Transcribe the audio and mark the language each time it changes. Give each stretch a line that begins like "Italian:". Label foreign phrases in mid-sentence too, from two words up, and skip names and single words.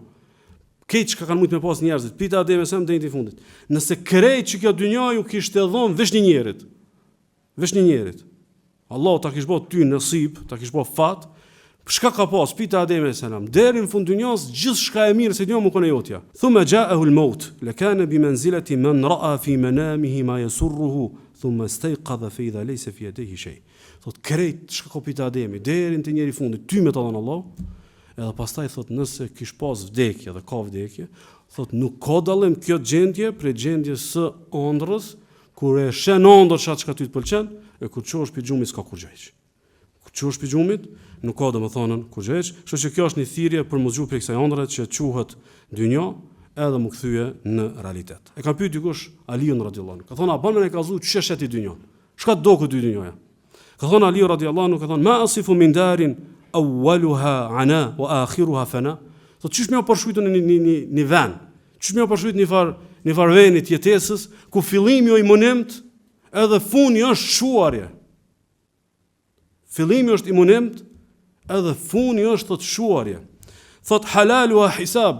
Albanian: Keq ka kanë mund me pas njerëzit, pita Adem e Sem deri në fundit. Nëse krejt që kjo dynjë ju kishte dhënë veç një njerit. Veç një njerit. Allah ta kishte bërë ty nasib, ta kishte bërë fat. Çka ka pas pita Adem e Sem deri në fund dynjës, gjithçka e mirë se dynjë më kanë jotja.
Arabic: ثم جاءه الموت، لكان بمنزلة من رأى في منامه ما يسره، ثم استيقظ فإذا ليس في يده شيء.
Albanian: Thot krejt çka ka pita Ademi deri në njëri fundit, ty me ta dhënë Allah. Edhe pastaj thot nëse kish pas vdekje dhe ka vdekje, thot nuk ka dallim kjo gjendje prej gjendjes së ëndrrës, kur e shen ëndër çka ty të pëlqen, e kur çosh pi xhumit s'ka kur gjë. Kur çosh pi xhumit, nuk ka domethënën kur gjë. Kështu që kjo është një thirrje për mos zgjuar prej kësaj ëndre që quhet dynjë, edhe më kthye në realitet. E ka pyet dikush Aliun
Arabic: رضي الله عنه.
Albanian: Ka thonë a bën me kallzu ç'është ti dynjë? Çka do ku dy dynjoja? Ka thonë Ali
Arabic: رضي الله عنه,
Albanian: ka thonë
Arabic: ما أصف من دار أولها عناء وآخرها فناء.
Albanian: Thot çish më përshkruajtur në një vend. Çish më përshkruajtur në far veni të jetesës ku fillimi është i monemt, edhe funi është shuarje. Fillimi është i monemt, edhe funi është thot shuarje.
Arabic: Thot حلال وحساب.